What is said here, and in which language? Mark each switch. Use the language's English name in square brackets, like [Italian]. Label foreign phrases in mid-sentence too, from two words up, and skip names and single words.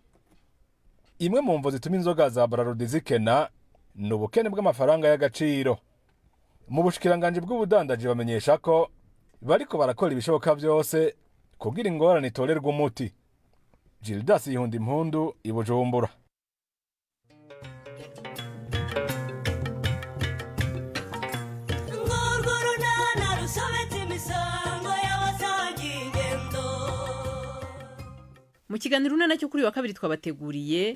[Rundi] Imwe mu mvo zituma inzoga za Braludi zikena ni ubukene bw'amafaranga y'agaciro. Mu bushikiranganje bw'ubudandaji bamenyesha ko bariko barakora ibishoboka vyose kugira ingorane itorerwa umuti. Gildas Yihunda Impundu i Bujumbura. [Kinyarwanda] Mu kiganiro nacyo kuri wa kabiri twabateguriye